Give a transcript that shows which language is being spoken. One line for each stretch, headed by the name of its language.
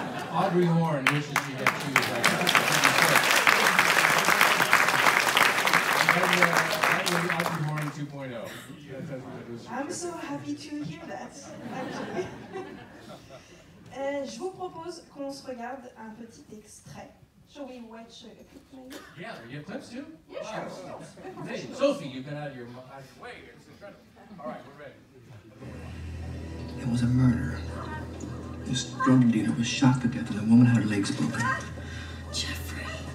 English: Audrey Horne wishes she had shoes like that. That was Audrey Horne 2.0. I'm so happy to hear that, actually.
French: Je vous propose qu'on se regarde un petit extrait.
English: Shall we watch a clip maybe? Yeah, you have clips too? Yeah, sure. Wow. Hey, Sophie, you've been out of your way. It's incredible. All right, we're ready. It was a murder. This drug dealer was shot to death and the woman had her legs broken. Jeffrey.